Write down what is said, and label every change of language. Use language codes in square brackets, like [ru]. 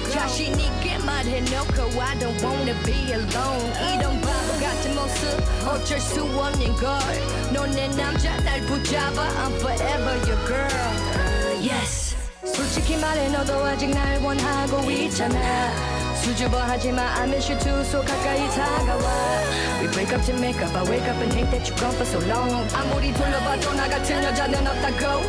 [ko] 자신 있게 말해놓고 [en] I don't wanna be alone. [ko] 이런 바보 같은 모습 어쩔 수 없는 걸. 넌 내 남자 날 붙잡아. [en] I'm forever your girl. Yes. [ko] 솔직히 말해 너도 아직 날 원하고 있잖아. 수줍어하지마 [en] I miss you too so [ko] 가까이 다가와. [en] We break up to make up I wake up and hate that you're gone for so long. [ko] 아무리 돌려봐도 나 같은 여자는 없다고.